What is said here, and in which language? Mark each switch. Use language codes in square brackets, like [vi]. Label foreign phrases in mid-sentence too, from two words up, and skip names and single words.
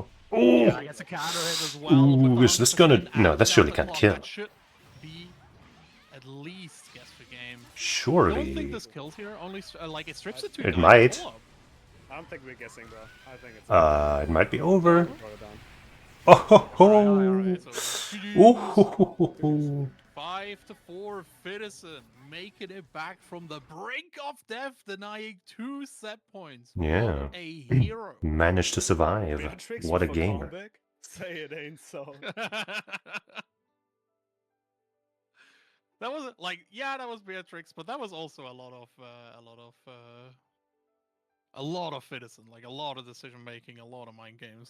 [en] Ooh! Yeah, gets a counter hit as well. Ooh, is this gonna... No, that surely can't kill. That should be at least guess for game. Surely. I don't think this kills here. Only like it strips it to. It might. I don't think we're guessing, bro. I think it's. It might be over. Oh ho ho! Oh ho ho ho! 5-4, Fidison making it back from the brink of death, denying 2 set points. Yeah. What a hero. Managed to survive. What a gamer. Say it ain't so. That was like, yeah, that was Beatrix, but that was also a lot of Fidison, like a lot of decision making, a lot of mind games.